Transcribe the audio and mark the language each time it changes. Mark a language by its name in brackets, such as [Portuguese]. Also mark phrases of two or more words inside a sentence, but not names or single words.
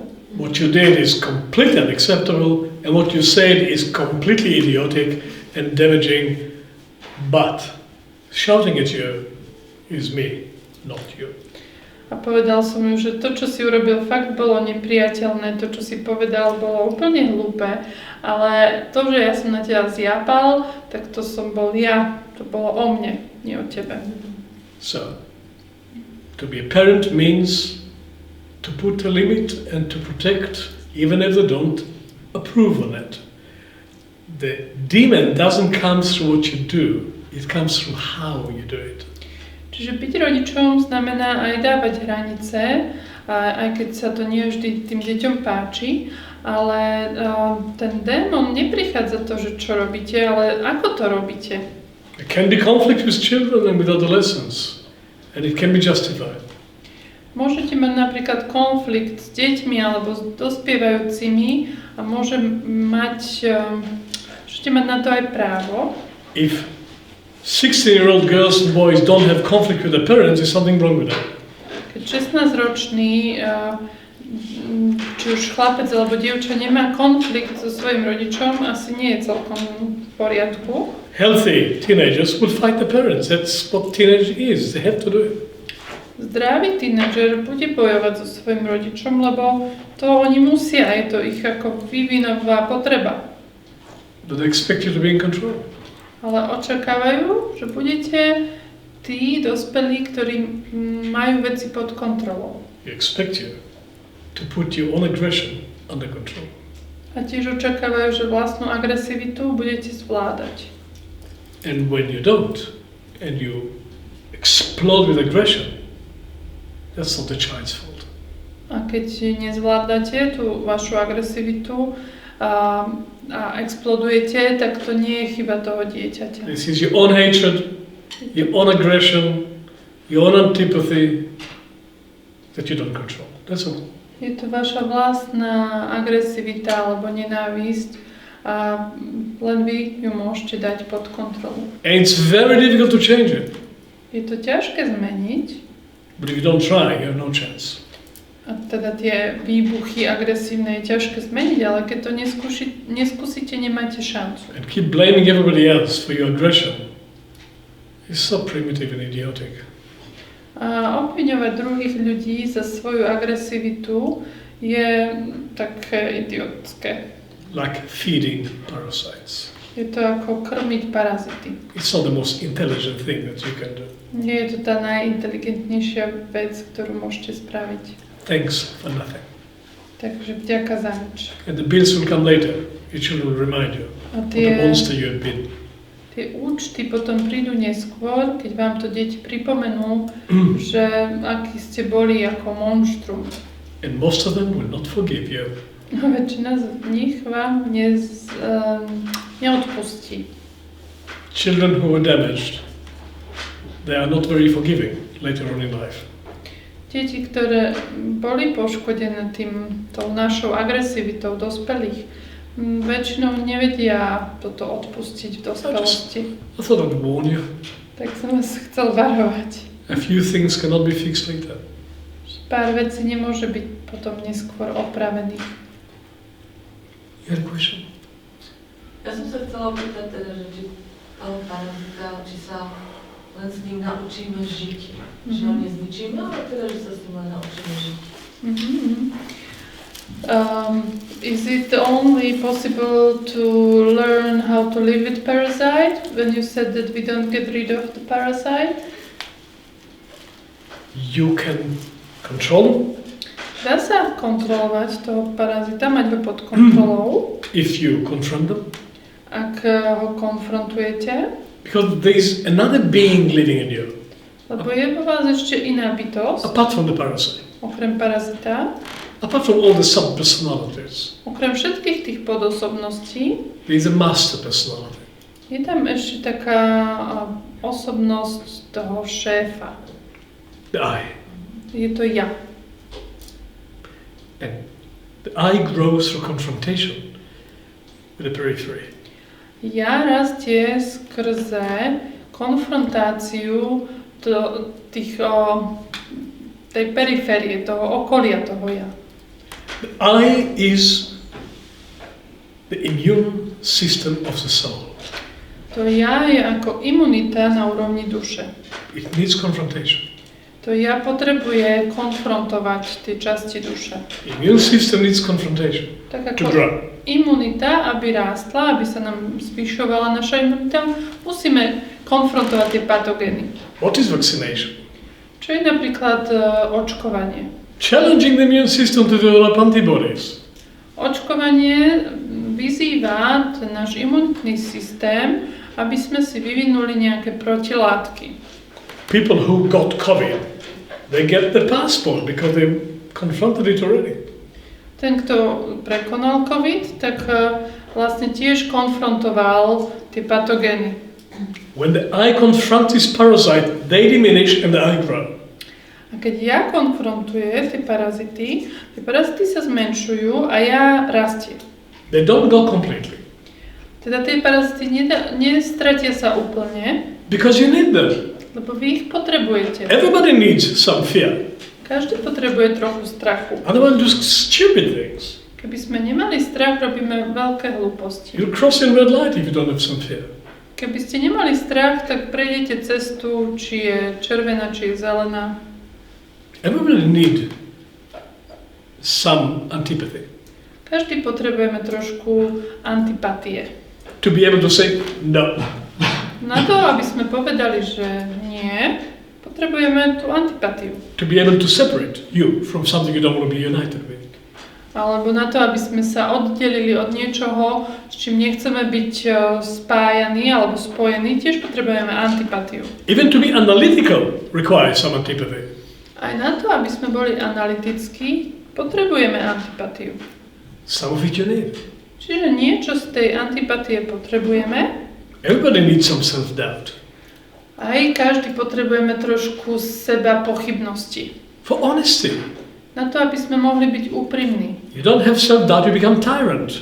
[English] What you did is completely unacceptable and what you said is completely idiotic and damaging, but shouting at you is me, not you. [Slovak] A povedal som mu, že to, čo si urobil, fakt bolo nepriateľné, to, čo si povedal, bolo úplne hlúpe, ale to, že ja som na teba zjapal, tak to som bol ja, to bolo o mne, nie o tebe. [English] So, to be a parent means to put a limit and to protect, even if they don't approve on it. The demon doesn't come through what you do, it comes through how you do it. [Slovak] Čiže byť rodičom znamená aj dávať hranice, aj keď sa to nie vždy tým deťom páči, ale ten démon neprichádza to, že čo robíte, ale ako to robíte. [English] There can be conflict with children and with adolescents. And it can be justified. [Slovak] Môžete mať napríklad konflikt s deťmi alebo s dospievajúcimi a môžete mať na to aj právo. [English] If 16-year-old girls and boys don't have conflict with their parents, there's something wrong with them. [Slovak] Keď 16-ročný, či už chlapec alebo dievča nemá konflikt so svojím rodičom, asi nie je celkom v poriadku. [English] Healthy teenagers will fight the parents. That's what teenage is. They have to do it. [Slovak] Zdravý tínedžer bude bojovať so svojím rodičom, lebo to oni musia, je to ich ako vývinová potreba. [English] But they expect you to be in control. [Slovak] Ale očakávajú, že budete tí dospelí, ktorí majú veci pod kontrolou. [English] They expect you to put your own aggression under control. [Slovak] A tiež očakávajú, že vlastnú agresivitu budete zvládať. [English] And when you don't, and you explode with aggression, that's not the child's fault. [Slovak] A keď nezvládate tú vašu agresivitu a explodujete, tak to nie je chyba toho dieťaťa. [English] This is your own hatred, your own aggression, your own antipathy that you don't control. That's all. [Slovak] Je to vaša vlastná agresivita alebo nenávisť a len vy ju môžete dať pod kontrolu. [English] And it's very difficult to change it. [Slovak] Je to ťažké zmeniť. [English] But if you don't try, you have no chance. [Slovak] A teda tie výbuchy agresívne je ťažké zmeniť, ale keď to neskúsite, nemáte šancu. [English] And keep blaming everybody else for your aggression is so primitive and idiotic. [Slovak] A obviňovať druhých ľudí za svoju agresivitu je také idiotské. [English] Like feeding parasites. [Slovak] Je to ako krmiť parazity. [English] It's not the most intelligent thing that you can do. [Slovak] Nie je to tá najinteligentnejšia vec, ktorú môžete spraviť. [English] Thanks for nothing. [Slovak] Takže vďaka za nič. [English] And the bills will come later. Your children will remind you [Slovak] A [English] what a monster you have been. [Slovak] tie účty potom prídu neskôr, keď vám to deti pripomenú, že aký ste boli ako monštrum. [English] And most of them will not forgive you. [Slovak] A väčšina z nich vám neodpustí. [English] Children who are damaged, they are not very forgiving later on in life. [Slovak] Deti, ktoré boli poškodené tou našou agresivitou dospelých, väčšinou nevedia toto odpustiť v dospelosti. [English] I thought I'd warn you. [Slovak] Tak som vás chcel varovať. [English] A few things cannot be fixed later. [Slovak] Pár vecí nemôže byť potom neskôr opravených. [English] You had a question? [Slovak] Ja som sa chcela opýtať teda, že či Ale parazita, či sa len s ním naučíme žiť. Že ho nezničíme, ale teda, že sa s ním len naučíme žiť. [English] Is it only possible to learn how to live with parasite when you said that we don't get rid of the parasite? You can control them [Slovak] Dá sa kontrolovať toho parazita, mať ho pod kontrolou, [English] if you confront them. [Slovak] ak ho konfrontujete, [English] Because there is another being living in you, [Slovak] lebo je vo vás ešte iná bytosť, [English] apart from the parasite, [Slovak] okrem parazita, [English] apart from all the sub-personalities. [Slovak] okrem všetkých tých podosobností, [English] There is a master personality. [Slovak] je tam ešte taká osobnosť toho šéfa. [English] The I. [Slovak] Je to ja. [English] And the I grows through confrontation with the periphery. [Slovak] Ja rastie skrze konfrontáciu tej periférie, toho okolia toho ja. [English] The I is the immune system of the soul. [Slovak] To ja je ako imunita na úrovni duše. [English] It needs confrontation. [Slovak] To ja potrebuje konfrontovať tie časti duše. [English] The immune system needs confrontation [Slovak] Tak to ako [English] grow. [Slovak] imunita, aby rástla, aby sa nám zvyšovala naša imunita, musíme konfrontovať tie patogény. [English] What is vaccination? [Slovak] Čo je napríklad očkovanie? [English] Challenging the immune system to develop antibodies. [Slovak] Očkovanie vyzýva ten náš imunitný systém, aby sme si vyvinuli nejaké protilátky. [English] People who got COVID, they get the passport because they confronted it already. [Slovak] Ten, kto prekonal COVID, tak vlastne tiež konfrontoval tie patogény. [English] When the I confront this parasite, they diminish and the I grow. [Slovak] A keď ja konfrontujem tie parazity sa zmenšujú a ja rastiem. [English] They don't go completely. [Slovak] Teda tie parazity nestratia sa úplne, [English] Because you need them. [Slovak] lebo vy ich potrebujete. [English] Everybody needs some fear. [Slovak] Každý potrebuje trochu strachu. [English] Otherwise, do stupid things. [Slovak] Keby sme nemali strach, robíme veľké hlúposti. [English] You'll cross in red light if you don't have some fear. [Slovak] Keby ste nemali strach, tak prejdete cestu, či je červená, či je zelená. [English] Everybody need some antipathy. [Slovak] Každý potrebujeme trošku antipatie. [English] To be able to say no. [Slovak] Na to, aby sme povedali, že nie, potrebujeme tú antipatiu. [English] To be able to separate you from something you don't want to be united with. [Slovak] Alebo na to, aby sme sa oddelili od niečoho, s čím nechceme byť spájaní alebo spojení, tiež potrebujeme antipatiu. [English] Even to be analytical requires some antipathy. [Slovak] Aj na to, aby sme boli analytickí, potrebujeme antipatiu. [English] Some of it you need. [Slovak] Čiže niečo z tej antipatie potrebujeme. [English] Everybody needs some self-doubt. [Slovak] Aj každý potrebujeme trošku seba pochybnosti. [English] For honesty. [Slovak] Na to, aby sme mohli byť úprimní. [English] You don't have self-doubt, you become tyrant.